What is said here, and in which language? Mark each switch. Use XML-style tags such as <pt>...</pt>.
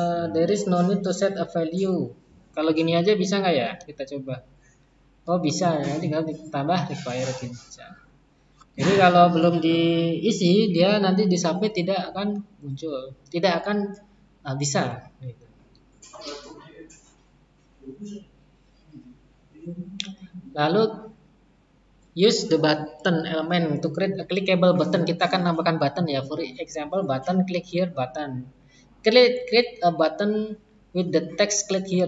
<en>There is no need to set a value.</en> <id>Kalau gini aja bisa nggak ya? Kita coba. Oh bisa ya, tinggal ditambah required saja. Jadi kalau belum diisi, dia nanti di submit tidak akan muncul, tidak akan bisa.</id> <en>Lalu use the button element to create a clickable button.</en> <id>Kita akan nambahkan button ya.</id> <en>For example, button click here button. Create a button with the text click here.</en>